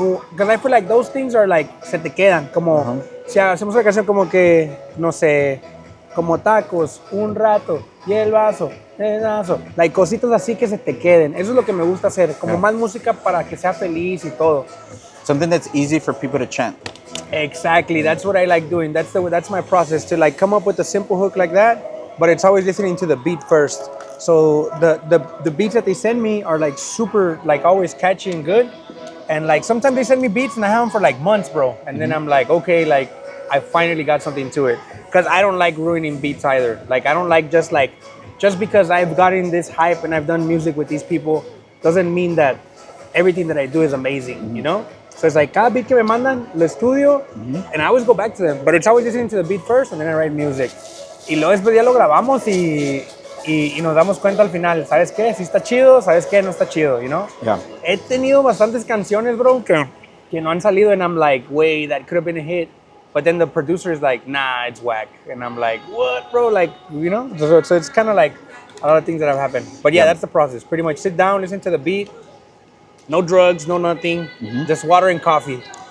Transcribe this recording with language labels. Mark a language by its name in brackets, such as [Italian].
[English] Because I feel like those things are like, [Spanish] se te quedan, como, si hacemos una canción como que, no sé, como tacos, un rato, y el vaso, like cositas así que se te queden. Eso es lo que me gusta hacer, como más música para que sea feliz y todo. [English] Something that's easy for people to chant. Exactly, that's what I like doing. That's my process, to like come up with a simple hook like that, but it's always listening to the beat first. So the beats that they send me are like super, like always catchy and good. And like sometimes they send me beats and I have them for like months, bro. And then I'm like, okay, like I finally got something to it. Because I don't like ruining beats either. Like I don't like just because I've gotten this hype and I've done music with these people doesn't mean that everything that I do is amazing, you know? So it's like, [Spanish] cada beat que me mandan, lo estudio, [English] and I always go back to them. But it's always listening to the beat first and then I write music. [Spanish] Y luego después ya lo grabamos y nos damos cuenta al final, ¿sabes qué? Si está chido, ¿sabes qué? No está chido, [English] you know? Yeah. [Spanish] He tenido bastantes canciones, bro, que que no han salido, [English] and I'm like, wait, that could have been a hit. But then the producer is like, nah, it's whack. And I'm like, what, bro? Like, you know? So it's kind of like a lot of things that have happened. But yeah, that's the process. Pretty much sit down, listen to the beat. No drugs, no nothing. Just water and coffee.